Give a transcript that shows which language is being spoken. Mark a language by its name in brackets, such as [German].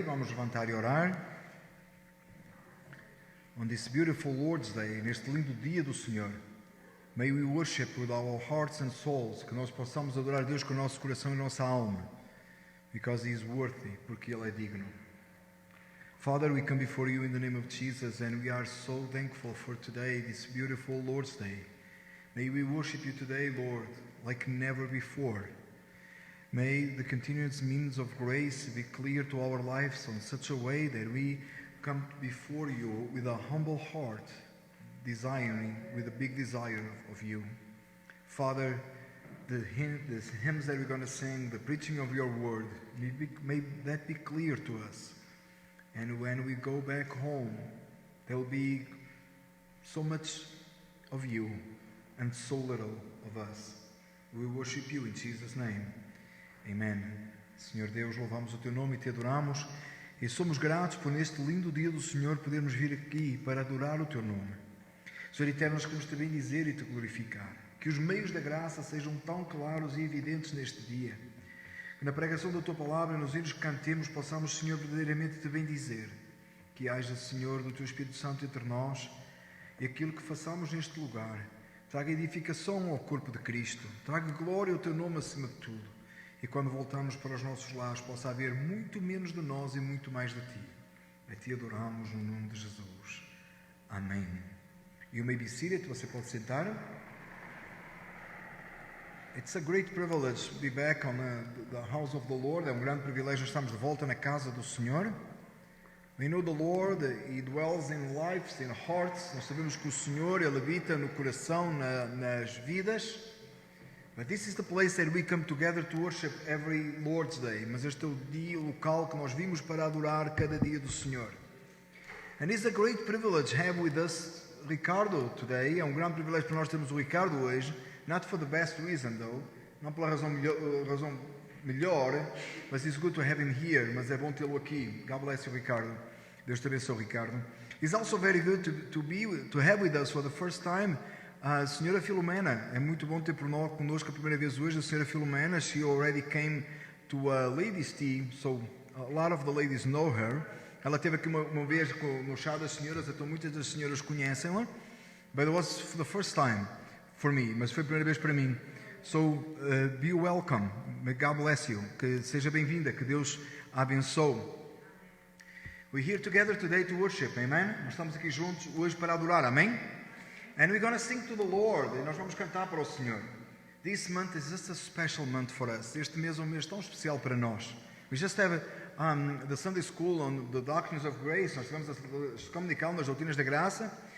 [Portuguese] Vamos levantar e orar. [English] On this beautiful Lord's Day, [Portuguese] neste lindo dia do Senhor, [English] may we worship with our hearts and souls, [Portuguese] que nós possamos adorar Deus com o nosso coração e nossa alma, [English] because He is worthy, [Portuguese] porque Ele é digno. [English] Father, we come before you in the name of Jesus, and we are so thankful for today, this beautiful Lord's Day. May we worship you today, Lord, like never before. May the continuous means of grace be clear to our lives in such a way that we come before you with a humble heart, desiring, with a big desire of you. Father, the hymns that we're going to sing, the preaching of your word, may that be clear to us. And when we go back home, there will be so much of you and so little of us. We worship you in Jesus' name. Amen. [Portuguese] Senhor Deus, louvamos o teu nome e te adoramos. E somos gratos por neste lindo dia do Senhor podermos vir aqui para adorar o teu nome. Senhor eterno, nós queremos te bendizer e te glorificar. Que os meios da graça sejam tão claros e evidentes neste dia. Que na pregação da tua palavra, nos hinos que cantemos, possamos, Senhor, verdadeiramente te bendizer. Que haja, Senhor, do teu Espírito Santo entre nós e aquilo que façamos neste lugar traga edificação ao corpo de Cristo, traga glória ao teu nome acima de tudo. E quando voltamos para os nossos lares, possa haver muito menos de nós e muito mais de ti. A ti adoramos no nome de Jesus. Amém. [English] You may be seated. [Portuguese] Você pode sentar. [English] It's a great privilege to be back on the house of the Lord. [Portuguese] É um grande privilégio estarmos de volta na casa do Senhor. [English] We know the Lord, He dwells in lives, in hearts. [Portuguese] Nós sabemos que o Senhor, Ele habita no coração, nas vidas. [English] But this is the place that we come together to worship every Lord's Day. [Portuguese] Mas este é o dia, o local que nós vimos para adorar cada dia do Senhor. [English] And it's a great privilege to have with us Ricardo today. [Portuguese] É um grande privilégio para nós termos o Ricardo hoje. [English] Not for the best reason, though. [Portuguese] Não pela razão melhor, [English] but it's good to have him here. [Portuguese] Mas é bom tê-lo aqui. [English] God bless you, [Portuguese] Ricardo. Deus te abençoe, Ricardo. [English] It's also very good to have with us for the first time a Senhora Filomena. [Portuguese] É muito bom ter conosco a primeira vez hoje a Senhora Filomena. [English] She already came to a ladies' tea, so a lot of the ladies know her. [Portuguese] Ela esteve aqui uma vez no chá das senhoras, então muitas das senhoras conhecem-la. [English] But it was for the first time for me, [Portuguese] mas foi a primeira vez para mim. [English] So, be welcome. May God bless you. [Portuguese] Que seja bem-vinda, que Deus a abençoe. [English] We're here together today to worship, amen? [Portuguese] Nós estamos aqui juntos hoje para adorar, amém? [English] And we're going to sing to the Lord. [Portuguese] E nós vamos cantar para o Senhor. [English] This month is just a special month for us. [Portuguese] Este mês é um mês tão especial para nós. [English] We just have the Sunday School on the Doctrines of Grace. [Portuguese] Nós tivemos a comunicação nas doutrinas da graça.